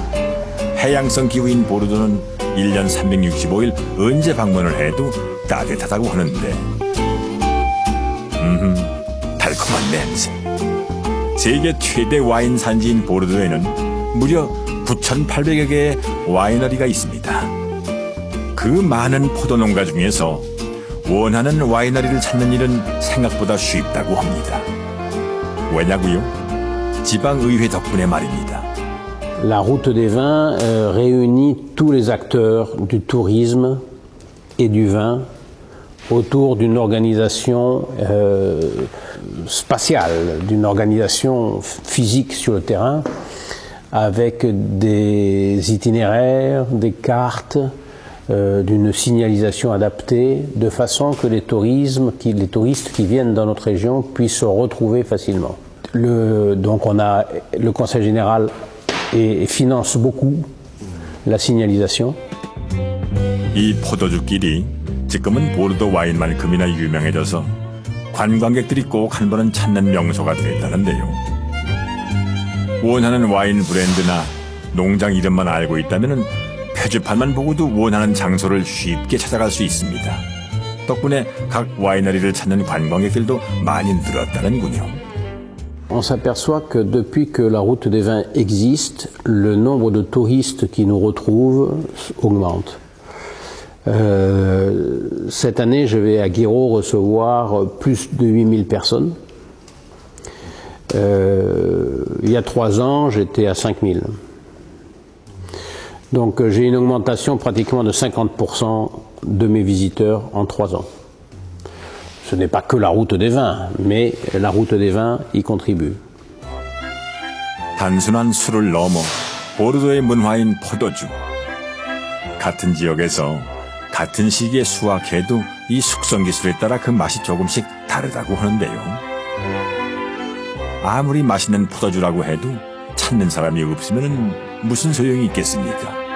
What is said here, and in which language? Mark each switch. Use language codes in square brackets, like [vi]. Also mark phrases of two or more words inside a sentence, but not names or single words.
[ko] 해양성 기후인 보르도는 1년 365일 언제 방문을 해도 따뜻하다고 하는데 달콤한 냄새 세계 최대 와인 산지인 보르도에는 무려 9,800여 개의 와이너리가 있습니다. 그 많은 포도 농가 중에서 원하는 와이너리를 찾는 일은 생각보다 쉽다고 합니다. 왜냐고요? 지방의회 덕분에 말입니다. [fr] La route des vins réunit tous les acteurs du tourisme et du vin autour d'une organisation spatiale, d'une organisation physique sur le terrain, avec des itinéraires, des cartes, d'une signalisation adaptée, de façon que les touristes qui viennent dans notre région puissent se retrouver facilement. Donc le Conseil général finance beaucoup la signalisation. [ko] 이 포도주길이 지금은 보르도 와인만큼이나 유명해져서 관광객들이 꼭 한 번은 찾는 명소가 됐다는데요. 원하는 와인 브랜드나 농장 이름만 알고 있다면 표지판만 보고도 원하는 장소를 쉽게 찾아갈 수 있습니다. 덕분에 각 와이너리를 찾는 관광객들도 많이 늘었다는군요. [fr] On s'aperçoit que depuis que la route des vins existe, le nombre de touristes qui nous retrouvent augmente. Cette année, je vais à Guiraud recevoir plus de 8000 personnes. Il y a 3 ans, j'étais à 5000. Donc j'ai une augmentation pratiquement de 50% de mes visiteurs en 3 ans. Ce n'est pas que la route des vins, mais la route des vins y contribue. [ko] 단순한 술을 넘어 보르도의 문화인 포도주. 같은 지역에서 같은 시기에 수확해도 이 숙성 기술에 따라 그 맛이 조금씩 다르다고 하는데요. 아무리 맛있는 포도주라고 해도 찾는 사람이 없으면 무슨 소용이 있겠습니까?